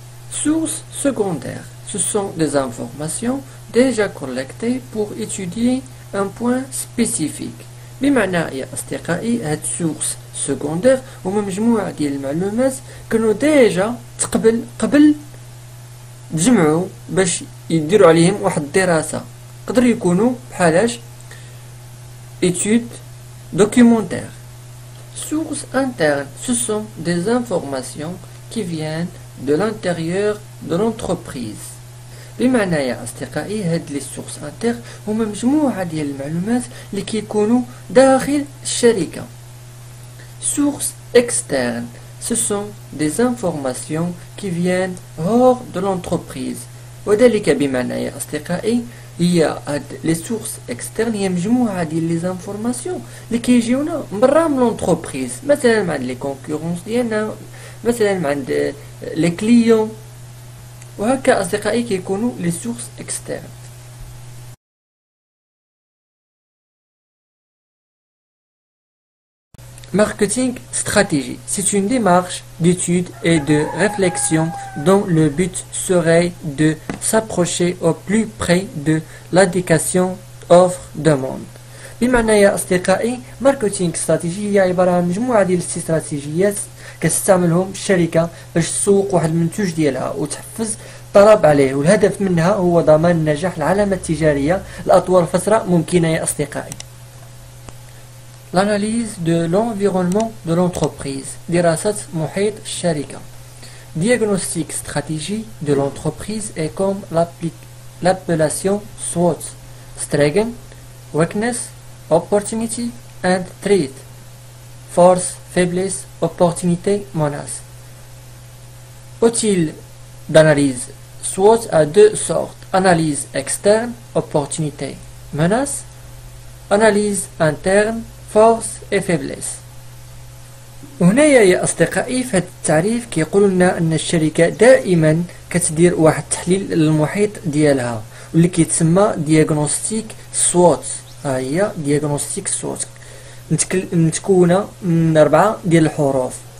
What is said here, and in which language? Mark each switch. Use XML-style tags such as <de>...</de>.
<fr>source secondaire ce sont des informations déjà collectées pour étudier un point spécifique.</fr> <ar>بمعنى يا أصدقائي هاد سورس سكوندير هما مجموعة ديال المعلومات كانوا ديجا قبل تجمعوا باش يديروا عليهم واحد الدراسة. يقدروا يكونوا بحالاش étude documentaire.</ar> <fr>Source interne ce sont des informations qui viennent de l'intérieur de l'entreprise.</fr> <ar>بمعنى يا أصدقائي هاد لي سورس انتر هما مجموعة ديال المعلومات اللي كيكونوا داخل الشركة.</ar> <fr>سورس externe ce sont des informations qui viennent hors de l'entreprise.</fr> <ar>وذلك بمعنى يا أصدقائي هي هاد لي سورس externe هي مجموعة ديال لي زانفورماسيون اللي كيجيونا برا من لونتربريز، مثلا من عند لي كونكورونس ديالنا، مثلا من عند لي كليون، وهكا أصدقائي كيكونوا لي سورس externes.</ar> <fr>Marketing stratégie, c'est une démarche d'étude et de réflexion dont le but serait de s'approcher au plus près de l'adéquation offre-demande.</fr> <ar>بمعنى يا أصدقائي ماركتينغ استراتيجي هي عبارة عن مجموعة ديال الاستراتيجيات كتستعملهم الشركة باش تسوق واحد المنتوج ديالها وتحفز الطلب عليه، والهدف منها هو ضمان نجاح العلامة التجارية لأطول فترة ممكنة يا أصدقائي.</ar> <fr>L'analyse de l'environnement de l'entreprise.</fr> <ar>دراسة محيط الشركة.</ar> <fr>Diagnostic stratégie de l'entreprise est comme l'appellation SWOT.</fr> <en>Strength, weakness, opportunity and threat.</en> <fr>Force, faiblesse, opportunité, menace. Outil d'analyse. SWOT a 2 sortes. Analyse externe, opportunité, menace. Analyse interne, force et faiblesse.</fr> <ar>وهنايا يا أصدقائي في هذا التعريف كيقولوا لنا أن الشركة دائما كتدير واحد التحليل للمحيط ديالها واللي كيتسمى دياغنوستيك سووت. ها هي دياغنوستيك سووت متكونة من 4 ديال الحروف.</ar>